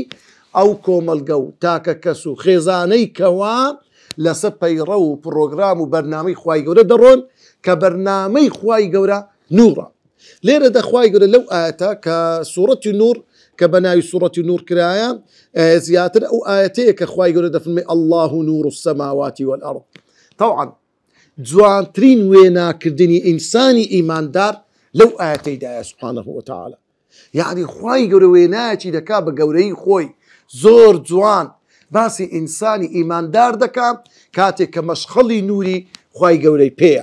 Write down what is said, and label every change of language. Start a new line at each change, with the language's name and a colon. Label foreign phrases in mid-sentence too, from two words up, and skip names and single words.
Central Kurdish: ئەو کۆمەلگە و تاکە کەس و خێزانەی کەوا لەسەر پەیڕە و پرۆگرام و بەرنامەی خوای گەورە دەڕۆن کە بەرنامەی خوای گەورە نوورە. لێرە دەخوای گەورە لەو ئاەتە کە سوورەتی نوور کە بە ناوی سوورەتی نوور کرایە، زیاتر ئەو ئاەتەیە کە خوای گەورە دەفەرمێ
Arabic: الله نور السماوات والأرض.
Central Kurdish: طبعا جوانترین وێناکردنی ئینسانی ئیماندار لەو ئاەتەیدایە
Arabic: سوبحانەه وتەعالا.
Central Kurdish: یعنی خوای گەورە وێنایەکی دەکا بە گەورەی خۆی زۆر جوان، باسی ئینسانی ئیماندار دەکا کاتێک کە مەشخەڵی نوری خوای گەورەی پێیە.